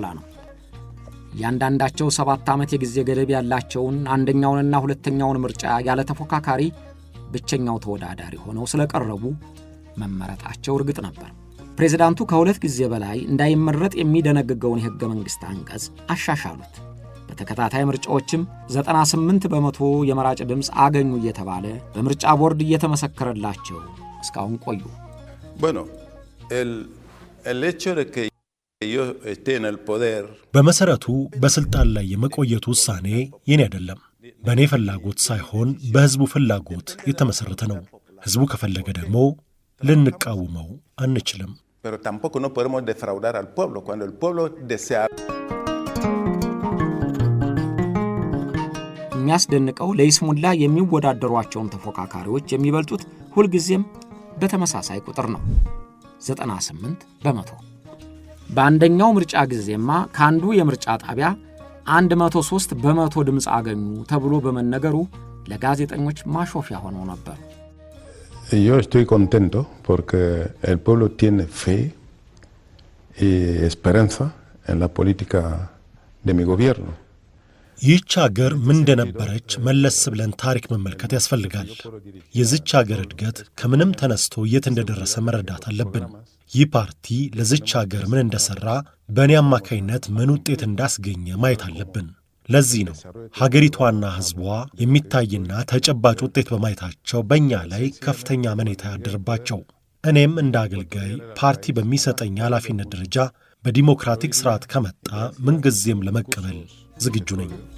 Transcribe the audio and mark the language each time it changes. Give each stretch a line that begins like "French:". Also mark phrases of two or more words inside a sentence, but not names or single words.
Amharic: ነው። እያንዳንዳቸው 7 ዓመት የጊዜ ገደብ ያላቸውን አንደኛውንና ሁለተኛውን ምርጫ ያለ ተፎካካሪ ብቸኛው ተወዳዳሪ ሆነው ስለቀረቡ መመረጣቸው እርግጥ ነበር። ፕሬዝዳንቱ ከ2 ጊዜ በላይ እንዳይመረጥ የሚደነግገውን የሕገ መንግሥት አንቀጽ አሻሻሉት። በተከታታይ ምርጫዎችም 98% የመራጭ ድምፅ አገኙ እየተባለ በምርጫ ቦርድ እየተመሰከረላቸው እስካሁን ቆዩ።
Spanish: Bueno, el hecho de que yo esté en el poder
Amharic: በመሰረቱ በስልጣን ላይ የመቆየቱ ውሳኔ የኔ አይደለም። በእኔ ፍላጎት ሳይሆን በሕዝቡ ፍላጎት የተመሰረተ ነው። ሕዝቡ ከፈለገ ደግሞ ልንቃወመው አንችልም።
Spanish: pero tampoco no podemos defraudar al pueblo cuando el pueblo desea.
Amharic: የሚያስደንቀው ለይስሙላ የሚወዳደሯቸውን ተፎካካሪዎች የሚበልጡት ሁልጊዜም በተመሳሳይ ቁጥር ነው፣ 98%። በአንደኛው ምርጫ ጊዜማ ከአንዱ የምርጫ ጣቢያ 103% ድምፅ አገኙ ተብሎ በመነገሩ ለጋዜጠኞች ማሾፊያ ሆኖ ነበር።
Spanish: Yo estoy contento porque el pueblo tiene fe y esperanza en la política de mi gobierno.
Amharic: ይህች ሀገር ምን እንደነበረች መለስ ብለን ታሪክ መመልከት ያስፈልጋል። የዚች ሀገር እድገት ከምንም ተነስቶ የት እንደደረሰ መረዳት አለብን። ይህ ፓርቲ ለዚች ሀገር ምን እንደሰራ በእኔ አማካይነት ምን ውጤት እንዳስገኘ ማየት አለብን። ለዚህ ነው ሀገሪቷና ሕዝቧ የሚታይና ተጨባጭ ውጤት በማየታቸው በእኛ ላይ ከፍተኛ አመኔታ ያደረባቸው። እኔም እንደ አገልጋይ ፓርቲ በሚሰጠኝ ኃላፊነት ደረጃ በዲሞክራቲክ ስርዓት ከመጣ ምንጊዜም ለመቀበል ዝግጁ ነኝ።